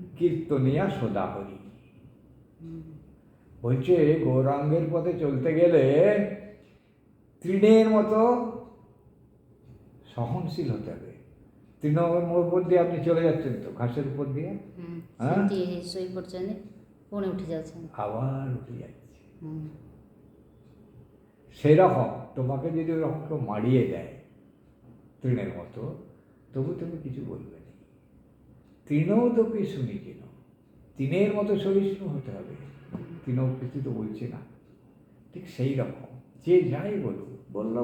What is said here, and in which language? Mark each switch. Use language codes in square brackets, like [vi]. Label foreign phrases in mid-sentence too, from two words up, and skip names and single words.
[bn] কীর্তনিয়া সদা হরি। হুম, বলছে গৌরাঙ্গের পথে চলতে গেলে তৃণের মতো সহনশীল হতে হবে। তৃণের উপর দিয়ে আপনি চলে যাচ্ছেন তো, ঘাসের উপর দিয়ে, হুম, হ্যাঁ, [or] ସେମିତି ଶୋଇ ପଡ଼ୁଛନ୍ତି ପୁଣି ଉଠି ଯାଉଛନ୍ତି। [bn] আবার উঠে যাচ্ছে। হুম, সেরকম তোমাকে যদি ওরকম কেউ মারিয়ে দেয় তৃণের মতো, তবু তুমি কিছু বলবে না। তৃণও তো কি শুনি কেন, তৃণের মতো সহিষ্ণু হতে হবে। তৃণ কিছু তো বলছে না, ঠিক সেই রকম যে যাই বলুক, বললো